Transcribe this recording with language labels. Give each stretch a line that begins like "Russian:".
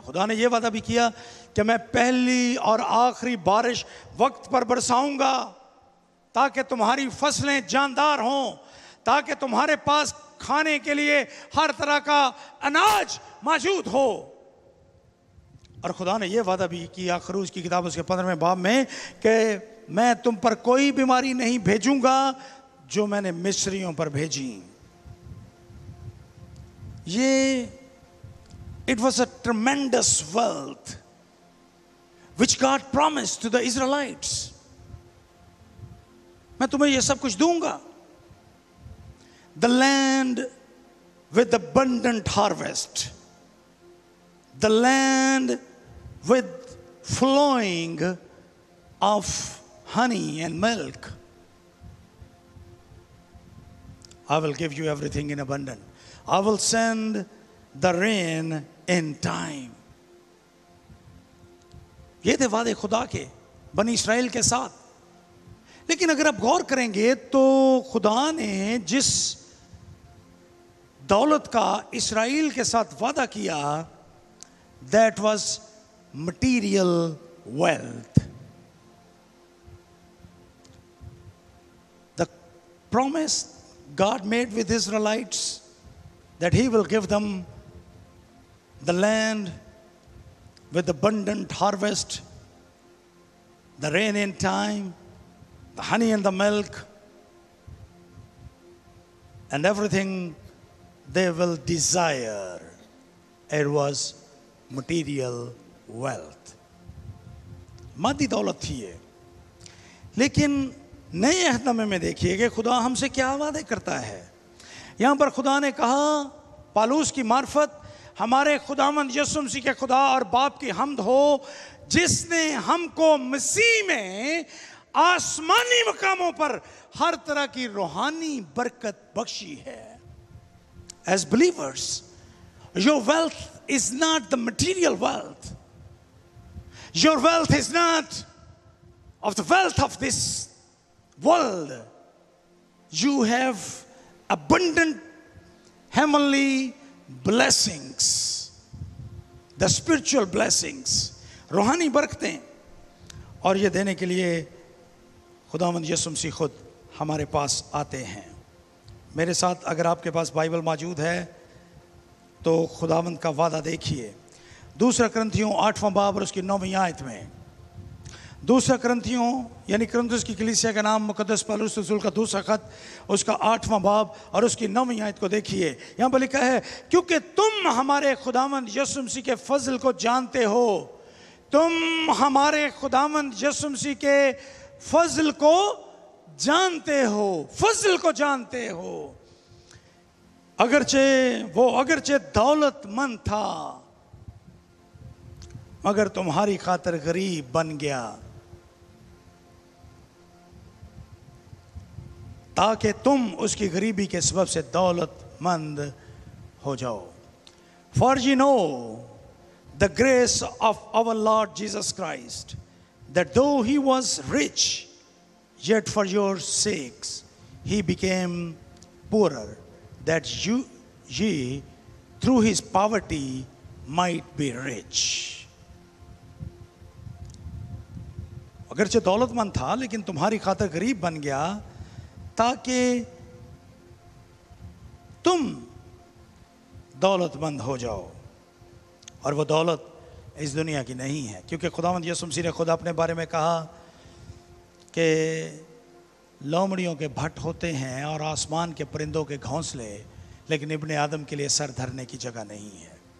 Hindi: खुदा ने यह वादा भी किया कि मैं पहली और आखिरी बारिश वक्त पर बरसाऊंगा ताकि तुम्हारी फसलें जानदार हों, ताकि तुम्हारे पास खाने के लिए हर तरह का अनाज मौजूद हो। और खुदा ने यह वादा भी किया खरूज की किताब उसके 15वें बाब में कि मैं तुम पर कोई बीमारी नहीं भेजूंगा जो मैंने मिस्रियों पर भेजी।
English: ये it was a tremendous wealth which God promised to the Israelites।
Hindi: मैं तुम्हें यह सब कुछ दूंगा।
English: The land with abundant harvest, the land with flowing of honey and milk. I will give you everything in abundance. I will send the rain in time.
Hindi: ये थे वादे खुदा के बनी इस्राएल के साथ। लेकिन अगर आप गौर करेंगे तो खुदा ने जिस दौलत का इस्राएल के साथ वादा किया,
English: that was material wealth. The promise God made with Israelites that He will give them the land with abundant harvest, the rain in time, the honey and the milk, and everything they will desire. It was material wealth.
Hindi: मादी दौलत थी ये. लेकिन नए अहदनामे में देखिए कि खुदा हमसे क्या वादे करता है. यहाँ पर खुदा ने कहा पालूस की मार्फत, हमारे खुदावंद यीशु मसीह के खुदा और बाप की हम्द हो जिसने हमको मसीह में आसमानी मकामों पर हर तरह की रूहानी बरकत बख्शी है.
English: As believers, your wealth is not the material wealth. Your wealth is not of the wealth of this world. You have abundant heavenly blessings, the spiritual blessings,
Hindi: रूहानी बरकतें. और ये देने के लिए खुदावंद यीशु मसीह खुद हमारे पास आते हैं. मेरे साथ अगर आपके पास बाइबल मौजूद है तो खुदावंद का वादा देखिए. दूसरा करंथियों 8वां बाब और उसकी 9वीं आयत में. दूसरा करंथियों यानी करंथियों की कलीसिया का नाम मुकद्दस पौलुस रसूल का दूसरा खत, उसका 8वां बाब और उसकी 9वीं आयत को देखिए. यहाँ पर लिखा है, क्योंकि तुम हमारे खुदावंद यीशु मसीह के फजल को जानते हो. तुम हमारे खुदावंद यीशु मसीह के फजल को जानते हो. फजल को जानते हो. अगरचे दौलतमंद था मगर तुम्हारी खातिर गरीब बन गया ताकि तुम उसकी गरीबी के सबब से दौलतमंद हो जाओ.
English: For you know the grace of our Lord Jesus Christ, that though he was rich, yet for your sakes he became poorer, that ye through his poverty might be rich.
Hindi: अगरचे दौलतमंद था लेकिन तुम्हारी खातिर गरीब बन गया ताकि तुम दौलतमंद हो जाओ. और वो दौलत इस दुनिया की नहीं है, क्योंकि खुदावंद यीशु मसीह ने खुद अपने बारे में कहा कि लोमड़ियों के भट्ट होते हैं और आसमान के परिंदों के घोंसले, लेकिन इब्ने आदम के लिए सर धरने की जगह नहीं है.